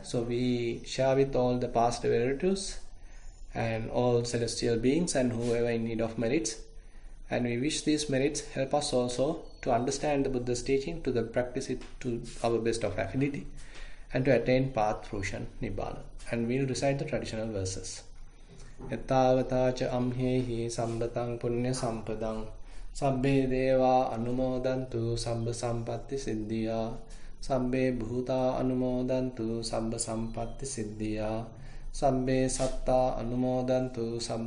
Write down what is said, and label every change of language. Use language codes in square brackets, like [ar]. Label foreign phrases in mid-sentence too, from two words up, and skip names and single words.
[en] So we share with all the past relatives and all celestial beings and whoever in need of merits, and we wish these merits help us also to understand the Buddha's teaching, to practice it to our best of ability, and to attain path fruition, Nibbana. And we'll recite the traditional verses. [pi] Ettavatacha amhehi sambatang punya sampadang sabbe deva anumodantu sabba sampatti siddhiya sabbe bhuta anumodantu sabba sampatti siddhiya sabbe satta anumodantu sabba